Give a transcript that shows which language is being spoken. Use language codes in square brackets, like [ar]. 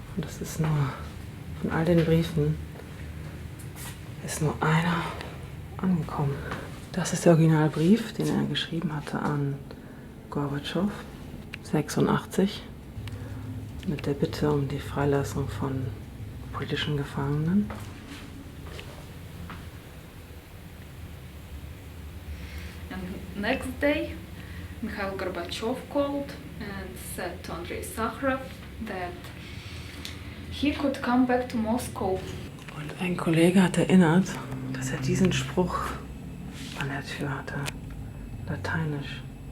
[de] Und das ist nur, von all den Briefen ist nur einer angekommen. Das ist der Originalbrief, den er geschrieben hatte an Gorbatschow, 86, mit der Bitte um die Freilassung von politischen Gefangenen. [en] And next day, Mikhail Gorbachev called and said to Andrei Sakharov that he could come back to Moscow. [de] Und ein Kollege hat erinnert, dass er diesen Spruch an der Tür hatte, lateinisch.